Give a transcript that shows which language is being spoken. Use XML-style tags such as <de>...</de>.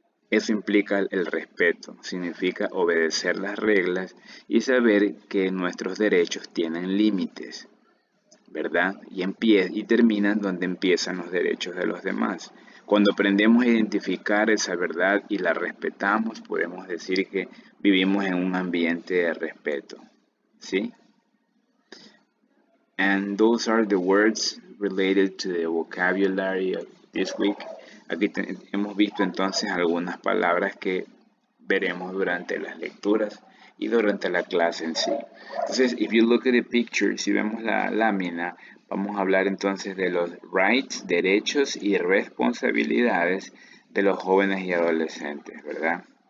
<es>Eso implica el respeto, significa obedecer las reglas y saber que nuestros derechos tienen límites, ¿verdad? Y terminan donde empiezan los derechos de los demás. Cuando aprendemos a identificar esa verdad y la respetamos, podemos decir que vivimos en un ambiente de respeto, ¿sí?</es> <en>And those are the words related to the vocabulary of this week.</en> <es>Aquí hemos visto entonces algunas palabras que veremos durante las lecturas y durante la clase en sí. Entonces,</es> <en>if you look at the picture,</en> <es>si vemos la lámina, vamos a hablar entonces de los rights, derechos y responsabilidades de los jóvenes y adolescentes, ¿verdad?</es>